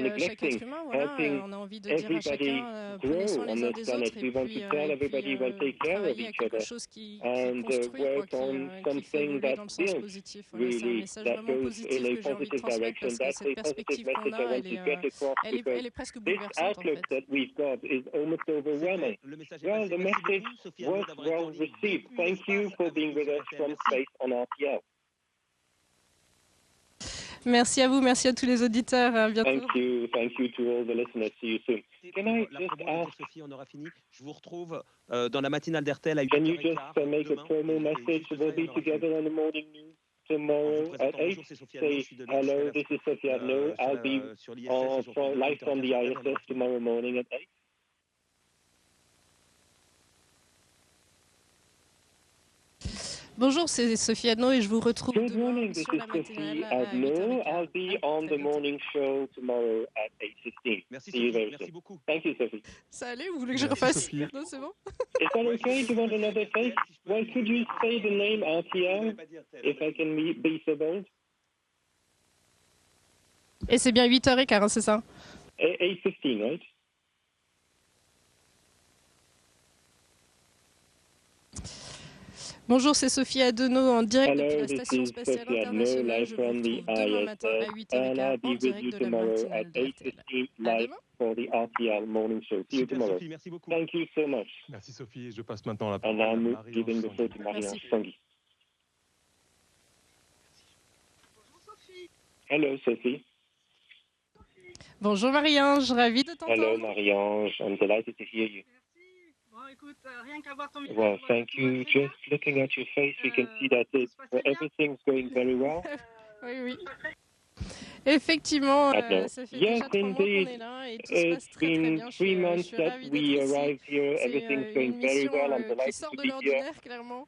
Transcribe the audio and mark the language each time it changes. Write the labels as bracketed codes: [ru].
[fr] Chaque être humain, voilà, on a envie de dire à chacun prenez soin les uns des autres et puis travailler à quelque chose qui construit, qui fait évoluer dans le sens positif. Voilà, c'est un message vraiment positif que j'ai envie de transmettre parce que cette perspective qu'on a, elle est presque bouleversante en fait. Le message [en] was well received. Thank you for being with us from space on RTL. [fr] Merci à vous, merci à tous les auditeurs. À bientôt. [en] Thank you to all the listeners. See you soon. Can I just ask? [fr] Sophie, on aura fini. Je vous retrouve dans la matinale d'RTL à 8h15. [en] Can you just make a promo message? We'll be together on the morning news tomorrow at 8. Say hello, this is Sophie Adno. I'll be live from the ISS tomorrow morning at 8. [fr] Bonjour, c'est Sophie Adno et je vous retrouve demain sur la matinale à 8h15. [en] I'll be on the morning show tomorrow at 8:15. [fr] Merci Sophie, merci beaucoup. [en] Thank you, Sophie. [fr] Ça allait, vous voulez que je refasse? Non, c'est bon. [en] Is that okay? Do you want another take? Well, could you say the name RTL, if I can be so bold? [fr] Et c'est bien 8h15, c'est ça? [en] 8:15, right? [fr] Bonjour, c'est Sophie Adeno en direct depuis la Station Spatiale Internationale. Je vous retrouve demain matin à 8h15 en direct de la matinale d'RTL. [en] For the RTL morning show. See you tomorrow. [fr] Sophie, merci beaucoup. [en] Thank you so much. [fr] Merci Sophie. Je passe maintenant la parole à Marion Tanguy. Bonjour Sophie. [en] Hello Sophie. [fr] Bonjour Marie-Ange, ravie de t'entendre. [en] Hello Marie-Ange, I'm delighted to hear you. [fr] Merci. [en] Well, thank you. Just looking at your face, we can see that everything's going very well. [fr] Oui, oui. Effectivement, ça fait déjà 3 mois qu'on est là et tout se passe très très bien. Je suis ravie d'être ici. C'est une mission qui sort de l'ordinaire, clairement.